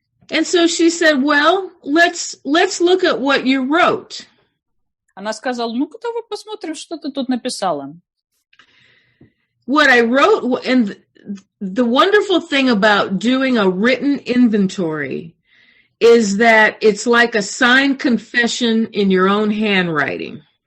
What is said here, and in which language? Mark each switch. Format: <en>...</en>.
<en>And so she said, well, let's look at what you wrote.</en> <ru>Она сказала, ну-ка давай посмотрим, что ты тут написала.</ru> <en>What I wrote, and the wonderful thing about doing a written inventory is that it's like a signed confession in your own handwriting.</en>